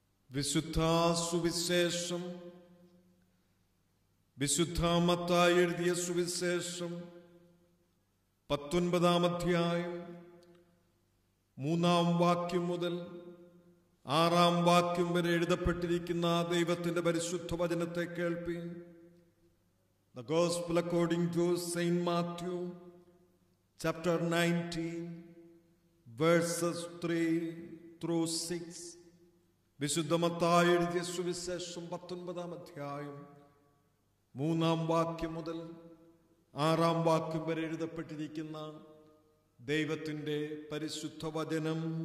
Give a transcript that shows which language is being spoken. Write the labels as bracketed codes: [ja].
[ml] വിശുദ്ധ സുവിശേഷം വിശുദ്ധ മത്തായി എഴുതിയ സുവിശേഷം 19-ാം അധ്യായം 3-ാം വാക്യം മുതൽ 6-ാം വാക്യം വരെ എഴുതപ്പെട്ടിരിക്കുന്ന ദൈവത്തിന്റെ പരിശുദ്ധ വചനത്തെ കേൾപ്പീൻ. [en] The Gospel according to Saint Matthew, chapter 19, verses 3 through 6. [ml] വിശുദ്ധ മത്തായി എഴുതിയ സുവിശേഷം 19-ാം അധ്യായം 3-ാം വാക്യം മുതൽ 6-ാം വാക്യം വരെ എഴുതപ്പെട്ടിരിക്കുന്ന ദൈവത്തിന്റെ പരിശുദ്ധ വചനം.